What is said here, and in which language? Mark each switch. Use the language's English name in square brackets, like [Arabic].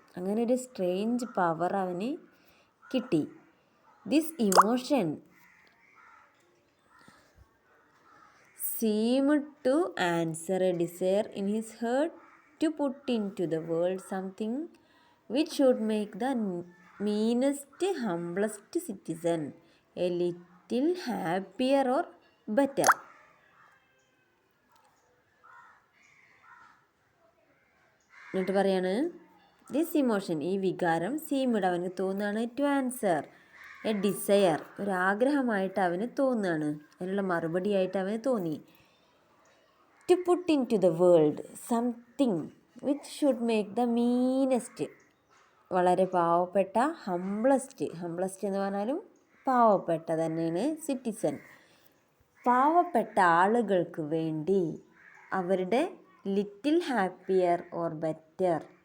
[Malayalam] അങ്ങനെ ഒരു strange power അവന് കിട്ടി. [English] This emotion seemed to answer a desire in his heart to put into the world something which should make the meanest, humblest citizen a little happier or better. [Malayalam] എന്നിട്ട് പറയാണ്, [English] this emotion, [Malayalam] ഈ വികാരം, സീമിഡ് അവന് തോന്നുകയാണ്, [English] to answer a desire, [Malayalam] ഒരാഗ്രഹമായിട്ട് അവന് തോന്നുകയാണ്, അതിനുള്ള മറുപടിയായിട്ട് അവന് തോന്നി. [English] to put in to the world something which should make the meanest, [Malayalam] വളരെ പാവപ്പെട്ട, ഹംബ്ലസ്റ്റ് എന്ന് പറഞ്ഞാലും പാവപ്പെട്ട തന്നെയാണ് സിറ്റിസൺ, പാവപ്പെട്ട ആളുകൾക്ക് വേണ്ടി, അവരുടെ [English] little happier or better,